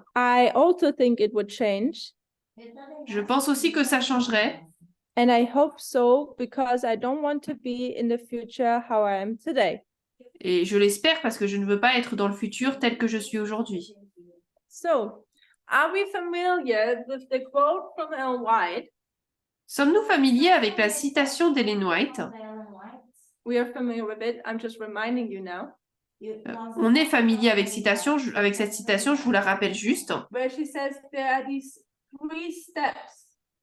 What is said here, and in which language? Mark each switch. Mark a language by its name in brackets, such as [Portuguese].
[English] I also think it would change, [French] Je pense aussi que ça changerait. [English] and I hope so because I don't want to be in the future how I am today. [French] Et je l'espère parce que je ne veux pas être dans le futur tel que je suis aujourd'hui. [English] So, are we familiar with the quote from Ellen White? [French] Sommes-nous familiers avec la citation d'Ellen White? [English] We are familiar with it. I'm just reminding you now. [French] On est familier avec avec cette citation, je vous la rappelle juste, [English] Where she says there are these 3 steps